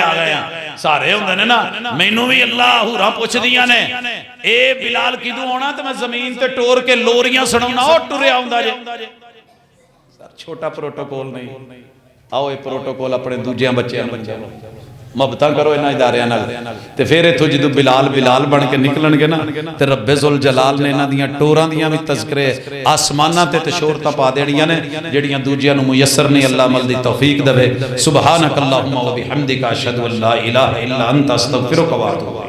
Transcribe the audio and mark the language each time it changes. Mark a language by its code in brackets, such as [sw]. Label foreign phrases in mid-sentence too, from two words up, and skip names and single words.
[pa] آ گئے سارے ہوندے نے نا مینوں وی اللہ ہوراں پچھدیاں نے اے بلال کدوں آؤنا تے میں زمین تے ٹور کے لوریاں سناؤنا او ٹریا آؤندا جے چھوٹا پروٹوکول نہیں آؤ یہ پروٹوکول اپنے دوجے بچوں محبت کرو انہاں اداریاں نال تے فیر ایتھوں جدوں بلال بلال بن کے نکلنگے نا تے ربے ذوالجلال نے انہاں دیاں ٹوراں دیاں وی تذکرے اسماناں تے شہرتاں پا دینیاں نے جہڑیاں دوجیاں نوں میسر نہیں اللہ عمل دی توفیق دیوے. [ar] سبحانك اللهم وبحمدك أشهد أن لا إله إلا أنت أستغفرك وأتوب.